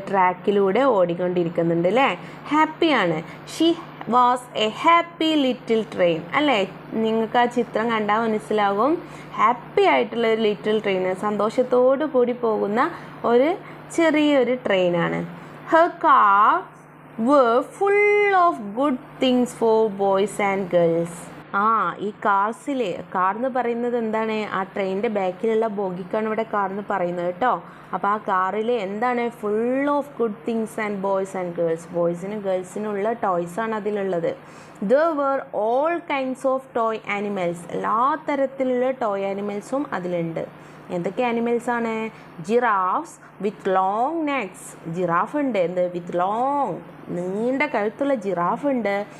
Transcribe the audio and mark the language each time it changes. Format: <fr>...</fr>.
<ml>ട്രാക്കിലൂടെ ഓടിക്കൊണ്ടിരിക്കുന്നുണ്ട് അല്ലേ. ഹാപ്പിയാണ്.</ml> <en>She was a happy little train അല്ലേ.</en> <ml>നിങ്ങൾക്ക് ആ ചിത്രം കണ്ടാൽ മനസ്സിലാകും. ഹാപ്പി ആയിട്ടുള്ള ഒരു ലിറ്റിൽ ട്രെയിൻ, സന്തോഷത്തോടു കൂടി പോകുന്ന ഒരു ചെറിയൊരു ട്രെയിനാണ്.</ml> <en>Her car were full of good things for boys and girls.</en> <ml>ഈ കാർ എന്ന് പറയുന്നത് എന്താണ്? ആ ട്രെയിനിൻ്റെ ബാക്കിലുള്ള ബോഗിക്കാണ് ഇവിടെ കാർ എന്ന് പറയുന്നത് കേട്ടോ. അപ്പോൾ ആ കാറിൽ എന്താണ്?</ml> <en>Full of good things and boys and girls.</en> <ml>ബോയ്സിനും ഗേൾസിനുള്ള ടോയ്സാണ് അതിലുള്ളത്.</ml> <en>There were all kinds of toy animals.</en> <ml>എല്ലാ തരത്തിലുള്ള ടോയ് ആനിമൽസും അതിലുണ്ട്. എന്തൊക്കെ ആനിമൽസാണ്?</ml> <en>Giraffes with long necks.</en> <ml>Giraffe ഉണ്ട്. എന്ത്?</ml> <en>with long,</en> <ml>നീണ്ട കഴുത്തുള്ള ജിറാഫ് ഉണ്ട്.</ml>